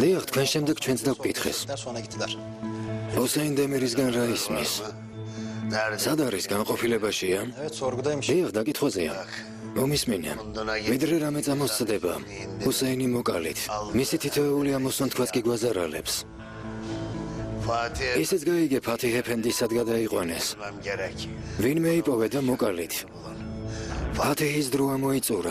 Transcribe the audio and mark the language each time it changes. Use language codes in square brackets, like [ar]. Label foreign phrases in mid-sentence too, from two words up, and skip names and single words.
[ka] დიახ, თქვენ შემდეგ ჩვენც დავკითხეს. [tr] Sonra gittiler. [ka] ოსეინ დემირისგან რა ისმის? სად არის განყოფილებაშია? [tr] Evet sorgudaymış. [ka] დიახ, დაკითხვაზეა. მომისმინე. ვიდრე რამე წამოსწდება. ოსეინი მოკალით. მისი თითოეული ამოსვან თქვას კი გვაზარალებს. ისიც გაიგე ფათიჰ ეფენდი სად გადაიყვანეს. ვინმე იპოვე და მოკალით. ფათიჰის დრო ამოიწურა.